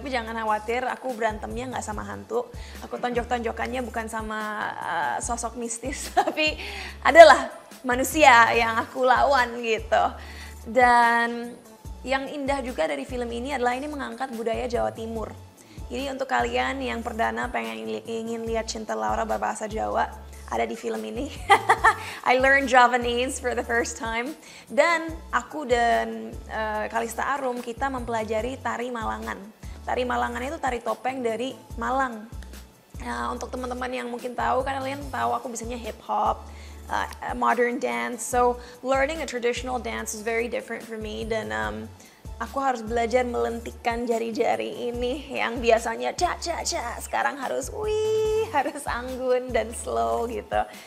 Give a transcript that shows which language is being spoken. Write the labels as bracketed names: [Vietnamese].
[Indonesian] Tapi jangan khawatir, aku berantemnya nggak sama hantu, aku tonjok-tonjokannya bukan sama sosok mistis tapi adalah manusia yang aku lawan gitu. Dan yang indah juga dari film ini adalah ini mengangkat budaya Jawa Timur. Jadi untuk kalian yang perdana ingin lihat Cinta Laura berbahasa Jawa, ada di film ini. [English] I learned Javanese for the first time. [Indonesian] Dan aku dan Kalista Arum kita mempelajari tari Malangan. Tari Malangan itu tari topeng dari Malang. Nah, untuk teman-teman yang mungkin tahu, kan kalian tahu aku bisanya hip hop, modern dance. [English] So learning a traditional dance is very different for me, [Indonesian] dan aku harus belajar melentikkan jari-jari ini yang biasanya ca ca ca, sekarang harus harus anggun dan slow gitu.